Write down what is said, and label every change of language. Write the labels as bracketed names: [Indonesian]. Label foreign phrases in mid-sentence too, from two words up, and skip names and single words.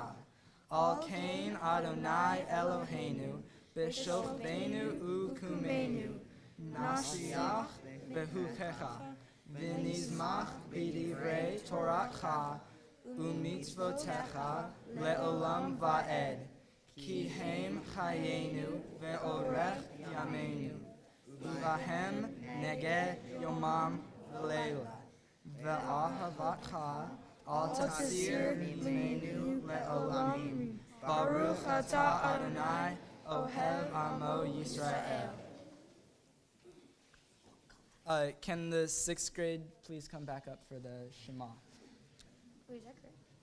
[Hebrew] על כן אדוני אלוהינו, בשכבנו ובקומנו נשיח בחקיך ונשמח בדברי תורתך ומצוותיך לעולם ועד. כי הם חיינו ואורך ימינו ובהם נהגה יומם ולילה ואהבתך אל תסיר ממנו לעולמים. ברוך אתה אדוני אוהב עמו ישראל. [English] Can the 6th grade please come back up for the Shema? Wait, is that correct?